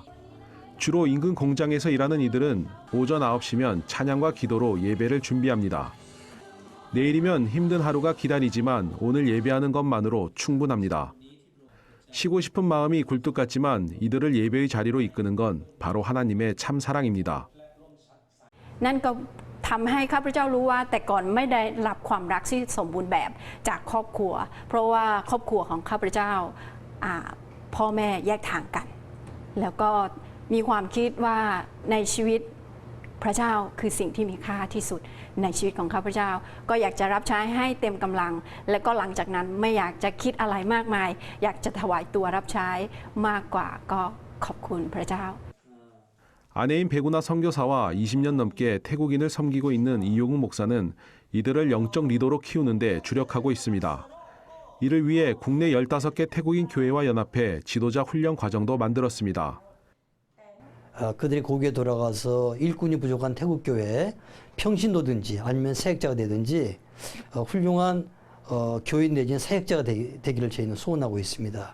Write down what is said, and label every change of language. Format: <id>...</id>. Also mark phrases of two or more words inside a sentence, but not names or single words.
<ko>주로 인근 공장에서 일하는 이들은 오전 9시면 찬양과 기도로 예배를 준비합니다. 내일이면 힘든 하루가 기다리지만 오늘 예배하는 것만으로 충분합니다. 쉬고 싶은 마음이 굴뚝 같지만 이들을 예배의 자리로 이끄는 건 바로 하나님의 참 사랑입니다.</ko> <th>นั่นก็ทำให้ข้าพเจ้ารู้ว่าแต่ก่อนไม่ได้รับความรักที่สมบูรณ์แบบจากครอบครัวเพราะว่าครอบครัวของข้าพเจ้าพ่อแม่แยกทางกันแล้วก็มีความคิดว่าในชีวิตพระเจ้าคือสิ่งที่มีค่าที่สุดในชีวิตของข้าพเจ้าก็อยากจะรับใช้ให้เต็มกำลังและก็หลังจากนั้นไม่อยากจะคิดอะไรมากมายอยากจะถวายตัวรับใช้มากกว่าก็ขอบคุณพระเจ้า</th> <ko>아내인 백운하 선교사와 20년 넘게 태국인을 섬기고 있는 이용욱 목사는 이들을 영적 리더로 키우는 데 주력하고 있습니다. 이를 위해 국내 15개 태국인 교회와 연합해 지도자 훈련 과정도 만들었습니다. 그들이 고국에 돌아가서 일꾼이 부족한 태국 교회에 평신도든지 아니면 사역자가 되든지 훌륭한 교인 내지는 사역자가 되기를 저희는 소원하고 있습니다.</ko>